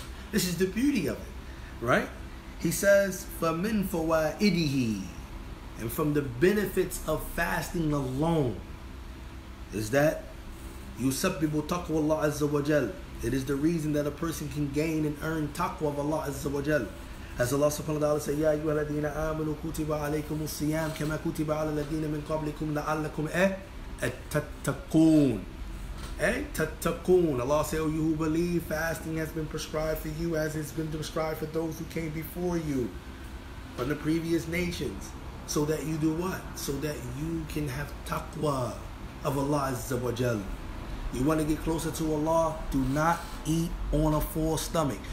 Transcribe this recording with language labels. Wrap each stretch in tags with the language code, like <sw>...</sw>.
<en>This is the beauty of it, right? He says,</en> <ar>فَمِنْ فَوَائِدِهِ.</ar> <en>And from the benefits of fasting alone is that</en> <ar>يُسَبِّبُ تَقْوَ اللَّهِ عَزَّ وَجَلَّ.</ar> <en>It is the reason that a person can gain and earn taqwa of Allah Azza wa Jal. As Allah subhanahu wa ta'ala says,</en> <ar>يَا أَيُّهَا الَّذِينَ آمَنُوا كُتِبَ عَلَيْكُمُ الصِّيَامُ كَمَا كُتِبَ عَلَى الَّذِينَ مِنْ قَبْلِكُمْ لَعَلَّكُمْ تَتَّقُونَ. تَتَّقُونَ.</ar> <en>Allah says, oh, you who believe, fasting has been prescribed for you as it's been prescribed for those who came before you from the previous nations. So that you do what? So that you can have taqwa of Allah Azza wa Jal. You want to get closer to Allah, do not eat on a full stomach.</en>